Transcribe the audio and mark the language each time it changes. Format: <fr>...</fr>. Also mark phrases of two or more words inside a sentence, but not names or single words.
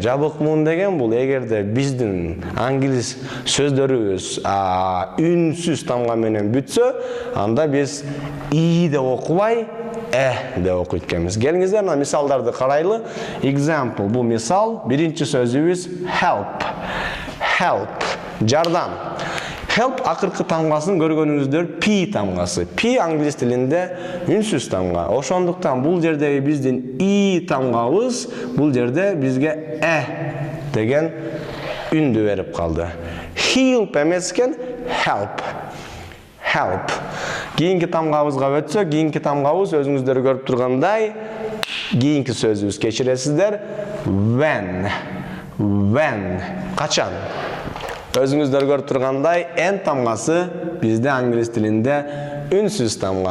<ky>Жабык муун деген бул эгерде биздин англис сөздөрүбүз үнсүз тамга менен бүтсө, анда биз и деп окубай деп окуйт экенбиз. Келиңиздер мына мисалдарды карайлы. Example, бул мисал. Биринчи сөзүбүз help. Help, жардам. Help акыркы тамгасын көргөнүңүздөр P тамгасы. P англис тилинде үнсүз тамга. Ошондуктан бул жердеги биздин и тамгабыз бул жерде бизге деген үндү берип калды.</ky> <en>Help эмескен help. Help.</en> <ky>Кийинки тамгабызга өтсөк, кийинки тамгабыз өзүңүздөр көрүп тургандай кийинки сөзүбүз, кечиресиздер,</ky> <en>when. When.</en> <ky>Качан? Өзүңүздөр көрүп тургандай n тамгасы бизде англис тилинде үнсүз тамга.</ky>